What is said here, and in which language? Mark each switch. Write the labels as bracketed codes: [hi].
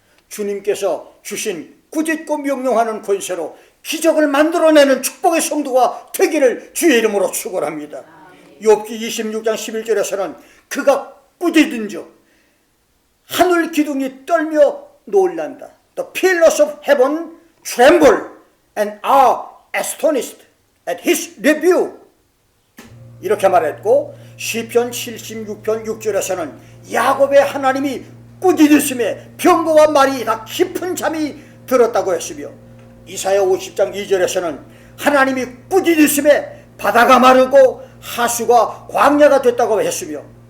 [ko] 주님께서 주신 꾸짖고 명령하는 권세로 기적을 만들어내는 축복의 성도가 되기를 주의 이름으로 축원합니다. 욥기 26장 11절에서는 그가 꾸짖은즉 하늘 기둥이 떨며 놀란다. [en] The pillars of heaven tremble and are astonished at his rebuke. [ko] 이렇게 말했고 시편 76편 6절에서는 야곱의 하나님이 꾸짖으심에 병거와 말이 다 깊은 잠이 들었다고 했으며 이사야 50장 2절에서는 하나님이 꾸짖으심에 바다가 마르고 하수가 광야가 됐다고 했으며